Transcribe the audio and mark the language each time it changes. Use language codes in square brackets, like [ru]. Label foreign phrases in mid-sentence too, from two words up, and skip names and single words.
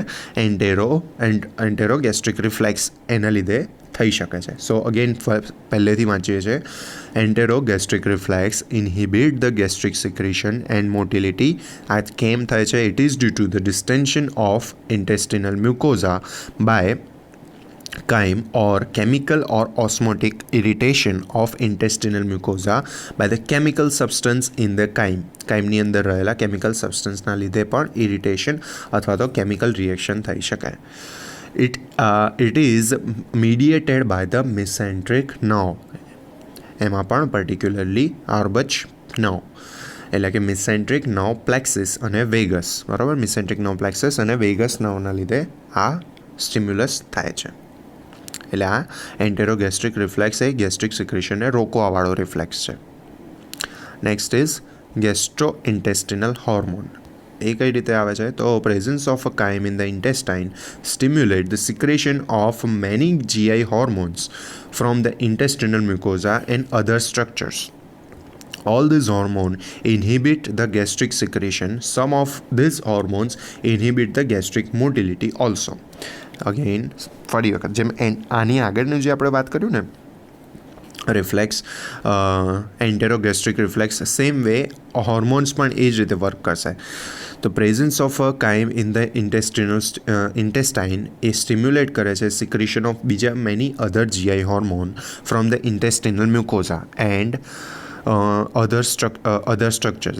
[en] enterogastric reflex [gu] એના લીધે થઈ શકે છે. [en] so again [gu] પહેલેથી વાંચીએ છીએ [en] enterogastric reflex inhibit the gastric secretion and motility. [gu] આ કેમ થાય છે? [en] it is due to the distension of intestinal mucosa by chyme or chemical or osmotic irritation of intestinal mucosa by the chemical substance in the chyme. [gu] કાયમની અંદર રહેલા [en] chemical substanceના [gu] લીધે પણ ઇરિટેશન અથવા તો [en] chemical reaction [gu] થઈ શકે. [en] it is mediated by the mesenteric nerve. [gu] એમાં પણ [en] particularly Auerbach nerve [gu] એટલે કે [en] mesenteric nerve plexus [gu] અને વેગસ, બરાબર. [en] mesenteric nerve plexus [gu] અને [en] vagus nerveના [gu] લીધે આ સ્ટિમ્યુલસ થાય છે. એટલે આ [en] enterogastric reflex [gu] એ [en] gastric secretionને [gu] રોકવાવાળો રિફ્લેક્સ છે. [en] next is gastro intestinal hormone. [gu] એ કઈ રીતે આવે છે? તો [en] presence of a chyme in the intestine stimulate the secretion of many GI hormones from the intestinal mucosa and other structures. All these hormones inhibit the gastric secretion. Some of these hormones inhibit the gastric motility also. Again, [gu] ફરી વખત જેમ આની આગળની જે આપણે વાત કર્યું ને રિફ્લેક્સ, [en] enterogastric reflex, same way [gu] હોર્મોન્સ પણ એ જ રીતે વર્ક કરશે. [en] તો presence of a chyme in the intestine [gu] એ સ્ટિમ્યુલેટ કરે છે [en] secretion of બીજા many other GI hormone from the intestinal mucosa and other structures.